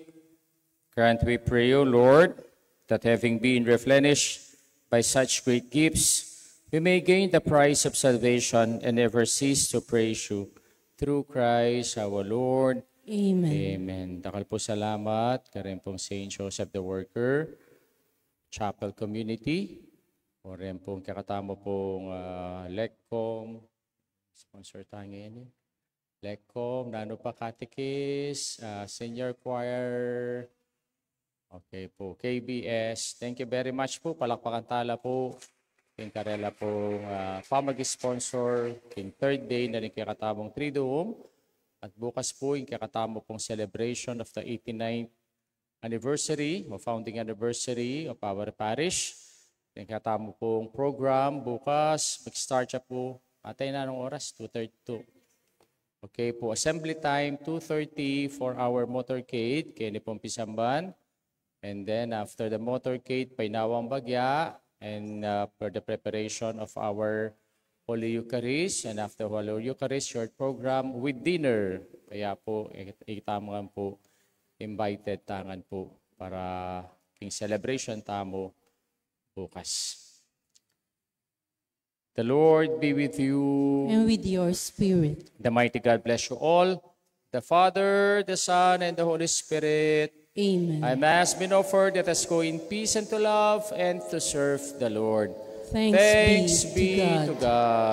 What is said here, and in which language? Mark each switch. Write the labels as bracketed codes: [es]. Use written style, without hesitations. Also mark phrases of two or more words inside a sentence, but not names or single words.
[en] Grant, we pray, O Lord, that having been replenished by such great gifts, we may gain the prize of salvation and never cease to praise you. Through Christ our Lord. Amen. [pam] Amen. Dakal po salamat. Karen pong Saint Joseph the Worker, Chapel Community, o rin pong kakatamo pong LECCOM, sponsor [tl] tayo ngayon eh. [pam] LECCOM, Nano pa Catechist, Senior Choir, okay po, KBS. [en] Thank you very much po. [pam] Palakpakan tala po. King Karela pong pamag-sponsor, King Third Day na rin kakatamong Triduum. [tl] At bukas po yung [pam] kakatamo pong [en] celebration of the 89th anniversary o founding anniversary of our parish. [pam] Yung kakatamo pong program bukas. [tl] Mag-start siya po. Atay na anong oras? 2:32. Okay po, [en] assembly time, 2:30 for our motorcade, [pam] kini pong Pisamban. [en] And then after the motorcade, [pam] Painawang Bagya, [en] and for the preparation of our Holy Eucharist. And after Holy Eucharist, short program with dinner. [pam] Kaya po, itamangan po, invited tangan po para king celebration tamo bukas. [en] The Lord be with you. And with your spirit. The mighty God bless you all. The Father, the Son, and the Holy Spirit. Amen. Our Mass been offered. Let us go in peace and to love and to serve the Lord. Thanks be to God.